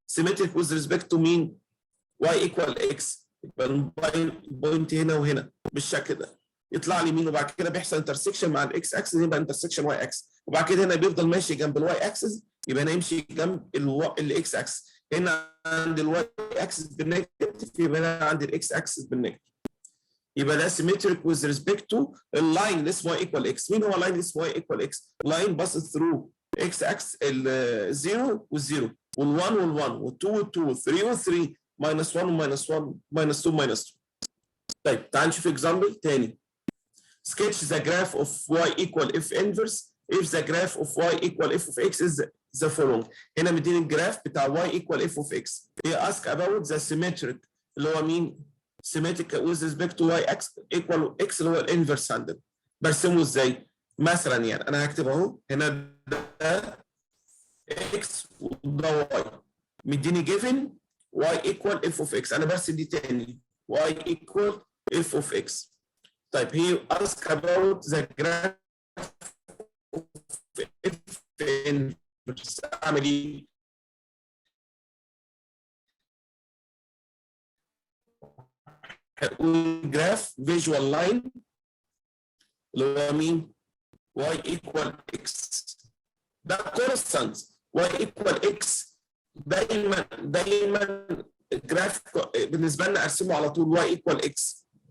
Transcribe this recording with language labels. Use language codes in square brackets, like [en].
[en] symmetric with respect to [ar] مين؟ y equal x. يبقى البوينت هنا وهنا بالشكل ده يطلع لي مين وبعد كده بيحصل انترسكشن مع الاكس اكسس يبقى انترسكشن واي اكسس وبعد كده هنا بيفضل ماشي جنب الواي اكسس يبقى هنا يمشي جنب الاكس اكسس. هنا عند الواي اكسس بالنيجاتيف يبقى هنا عند الاكس اكسس بالنيجاتيف. يبقى ده [en] symmetric with respect to [ar] اللاين اللي اسمه y equal x. مين هو اللاين اللي اسمه y equal x؟ لاين [en] passes through [ar] x اكسس ال0 وال0 وال1 وال1 وال2 وال2 وال3 وال3 minus 1 minus 1 minus 2 minus 2. طيب تعال نشوف example تاني. [en] Sketch the graph of y equal f inverse if the graph of y equal f of x is the following. [ar] هنا مديني الجراف بتاع y equal f of x. [en] He ask about the symmetric [ar] اللي هو مين؟ [en] symmetric with respect to y equal x [ar] اللي هو الانفرس عندنا. برسمه ازاي؟ مثلا يعني انا هكتب اهو هنا ده x وده y. مديني given y equal f of x. انا برسم دي تاني y equal f of x. طيب [en] he ask about the graph of f inverse. [ar] اعمل ايه؟ هقول جراف فيجوال لاين اللي هو مين؟ y equal x. ده كونستانت y equal x دايما الجراف بالنسبه لنا ارسمه على طول y equal x.